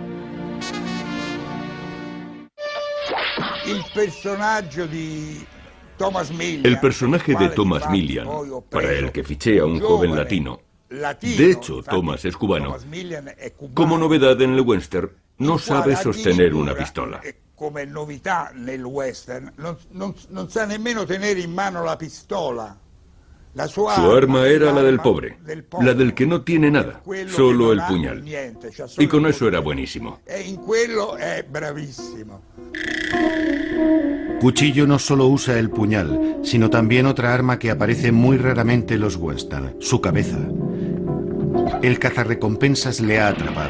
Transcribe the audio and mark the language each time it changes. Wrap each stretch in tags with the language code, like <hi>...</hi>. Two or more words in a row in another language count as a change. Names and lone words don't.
<es>El personaje de Thomas Millian, para el que fiché a un joven latino. De hecho, Thomas es cubano. Como novedad en el western, no sabe sostener una pistola.</es> <it>Come novità nel western, non sa nemmeno tenere in mano la pistola.</it> <es>Su arma era la del pobre, la del que no tiene nada, solo el puñal. Y con eso era buenísimo.</es> <it>In quello è bravissimo.</it> <es>Cuchillo no solo usa el puñal, sino también otra arma que aparece muy raramente en los western, su cabeza. El cazarrecompensas le ha atrapado.</es>